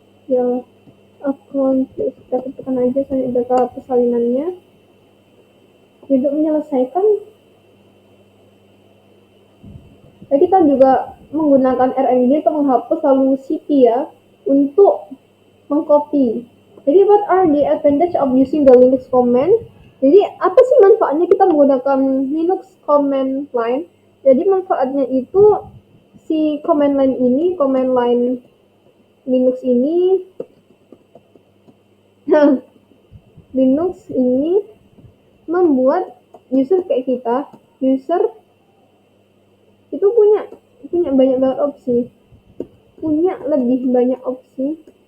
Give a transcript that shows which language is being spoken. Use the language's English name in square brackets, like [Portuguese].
[Indonesian] Ya, accomplish. Kita tekan aja sampai udah persalinannya. Untuk menyelesaikan, kita juga menggunakan rm ini untuk menghapus, lalu cp ya untuk mengcopy. [English] Jadi what are the advantage of using the Linux command? [Indonesian] Jadi apa sih manfaatnya kita menggunakan Linux command line? Jadi manfaatnya itu si command line Linux ini Linux ini membuat user kayak kita, user itu punya banyak banget opsi, punya lebih banyak opsi